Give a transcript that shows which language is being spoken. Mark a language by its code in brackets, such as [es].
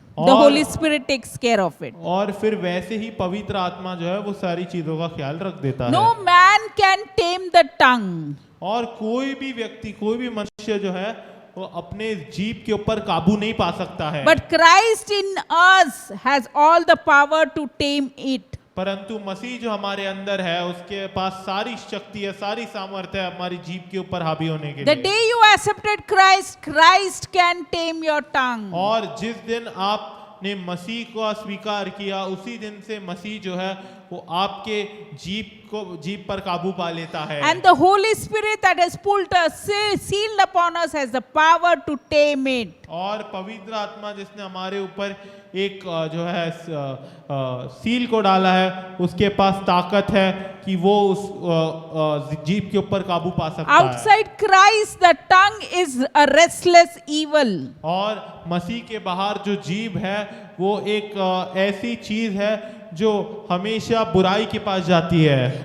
[en] The Holy Spirit takes care of it. [hi] और फिर वैसे ही पवित्र आत्मा जो है वो सारी चीजों का ख्याल रख देता है। [en] No man can tame the tongue. [hi] और कोई भी व्यक्ति, कोई भी मनुष्य जो है वो अपने जीभ के ऊपर काबू नहीं पा सकता है। [en] But Christ in us has all the power to tame it. [hi] परंतु मसीह जो हमारे अंदर है उसके पास सारी शक्ति है, सारी सामर्थ्य है हमारी जीभ के ऊपर हावी होने के [en] The [hi] लिए। [en] day you accepted Christ, Christ can tame your tongue. [hi] और जिस दिन आपने मसीह को स्वीकार किया उसी दिन से मसीह जो है वो आपके जीभ पर काबू पा लेता है। [en] And the Holy Spirit that has pulled us, sealed upon us, has the power to tame it. [hi] और पवित्र आत्मा जिसने हमारे ऊपर एक जो है सील को डाला है उसके पास ताकत है कि वो उस जीभ के ऊपर काबू पा सकता है। [en] Outside Christ, the tongue is a restless evil. [hi] और मसीह के बाहर जो जीभ है वो एक ऐसी चीज है जो हमेशा बुराई के पास जाती है